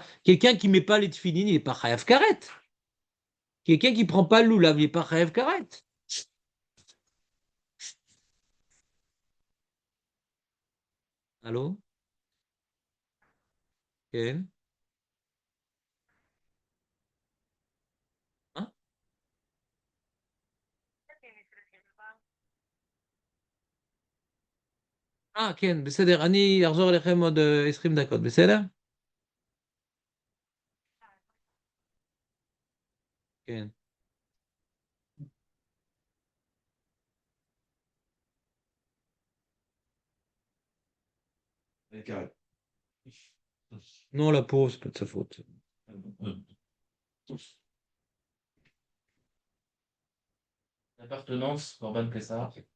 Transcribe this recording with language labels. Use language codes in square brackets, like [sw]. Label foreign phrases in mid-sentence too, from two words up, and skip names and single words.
[fr] Quelqu'un qui ne met pas les tefillin, il n'est pas [he] חייב כרת. [fr] Quelqu'un qui ne prend pas le loulav, il n'est pas [he] חייב כרת. [fr] Allô? Ken? Hein? [he] כן, בסדר, אני אחזור אליכם עוד 20 דקות, בסדר? כן. [fr] Non, la pause, c'est pas de sa faute. L'appartenance, [he] קרבן פסח.